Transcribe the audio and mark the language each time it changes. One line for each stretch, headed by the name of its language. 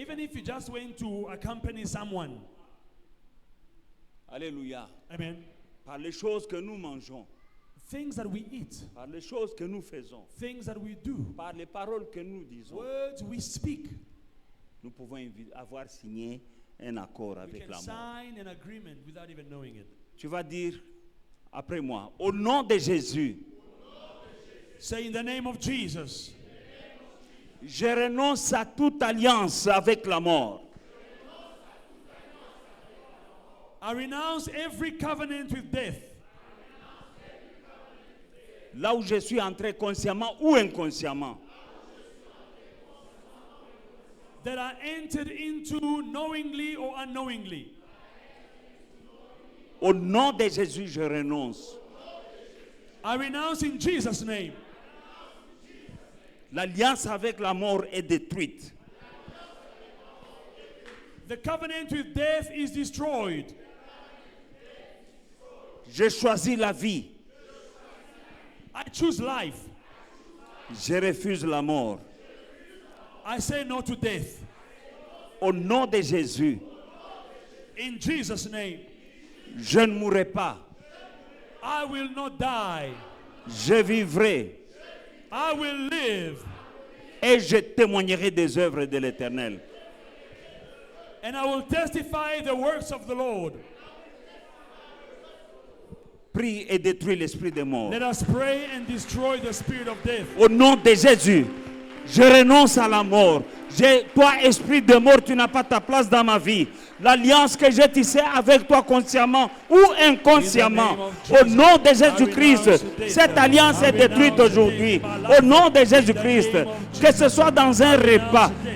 English: Even if you just went to accompany someone.
French: Alléluia. Amen. Par les choses que nous mangeons,
English: Things that we eat,
French: par les choses que nous faisons,
English: things that we do,
French: par les paroles que nous disons,
English: words we speak,
French: nous pouvons avoir signé un accord
English: we
French: avec
English: can
French: la mort.
English: sign an agreement without even knowing it.
French: Tu vas dire après moi, au nom de Jésus,
English: Say in the name of Jesus,
French: je renonce à toute alliance avec la mort.
English: I renounce every covenant with death.
French: Là où je suis entré consciemment ou inconsciemment.
English: That I entered into knowingly or unknowingly.
French: Au nom de Jésus, je renonce.
English: I renounce in Jesus' name.
French: L'alliance avec la mort est détruite.
English: The covenant with death is destroyed.
French: Je choisis la vie.
English: I choose life.
French: Je refuse la mort.
English: I say no to death.
French: Au nom de Jésus,
English: In Jesus' name.
French: je ne mourrai pas.
English: I will not die.
French: Je vivrai
English: I will live.
French: et je témoignerai des œuvres de l'Éternel.
English: And I will testify the works of the Lord.
French: Prie et détruis l'esprit de mort.
English: Let us pray and destroy the spirit of death.
French: Au nom de Jésus, je renonce à la mort. Toi, esprit de mort, tu n'as pas ta place dans ma vie. L'alliance que j'ai tissée avec toi consciemment ou inconsciemment, au nom de Jésus-Christ, cette alliance est détruite aujourd'hui. Au nom de Jésus-Christ, que ce soit dans un repas.